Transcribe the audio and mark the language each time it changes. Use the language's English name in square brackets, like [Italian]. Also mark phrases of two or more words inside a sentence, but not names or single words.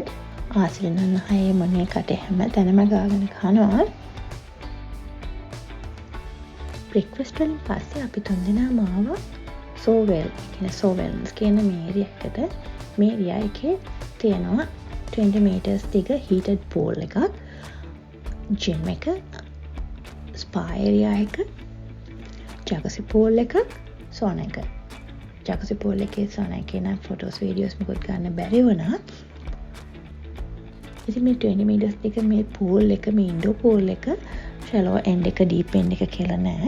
[Sinhala] ආසිරිනන්න හයේ මොනේ කටේ හැම තැනම ගාගෙන කනවා. බ්‍රෙක්ෆාස්ට් වලින් පස්සේ අපි තුන්දෙනාම ආවා සෝවෙල්ස් කියන මේ ඒරියා එකට. මේ ඒරියා එකේ තියෙනවා 20 meters දිග [English] heated pool [Sinhala] එකක්, gym එක, [English] spa area [Sinhala] එක, [English] jacuzzi pool [Sinhala] එක, sauna එක. [English] jacuzzi pool [Sinhala] එකේ sauna එකේ නම් [English] photos videos [Sinhala] මොකද ගන්න බැරි වුණා. ඉතින් මේ 20 meters දිග මේ pool එක, මේ [English] indoor pool [Sinhala] එක [English] shallow end [Sinhala] එක [English] deep end [Sinhala] එක කියලා නෑ.